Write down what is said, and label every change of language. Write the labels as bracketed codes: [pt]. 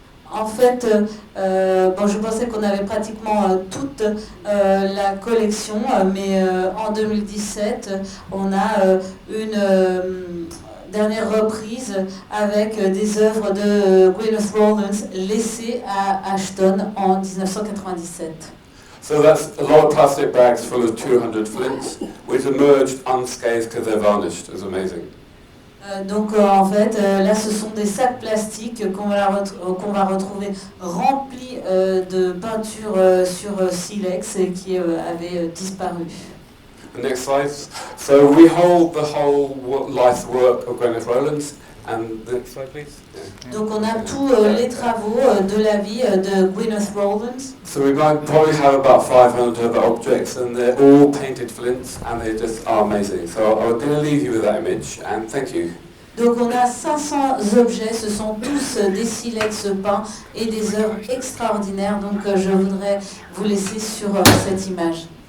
[fr] En fait, je pensais qu'on avait pratiquement toute la collection, mais en 2017, on a une dernière reprise avec des œuvres de Gwyneth Rawlins laissées à Ashton en 1997. [en] So that's a lot of plastic bags full of 200 flints, which emerged unscathed because they're varnished. It was amazing. [fr] Donc en fait, là ce sont des sacs plastiques qu'on va retrouver remplis de peinture sur silex et qui avaient disparu. [en] The next slide. So we hold the whole life work of Gwyneth Rawlins. And the next slide, please. Yeah. [fr] Donc on a tous les travaux de la vie de Gwyneth Rawlins. [en] So we might probably have about 500 other objects, and they're all painted flints, and they just are amazing. So I'm going to leave you with that image, and thank you. [fr] Donc on a 500 objets, ce sont tous des silex peints et des œuvres extraordinaires. Donc je voudrais vous laisser sur cette image.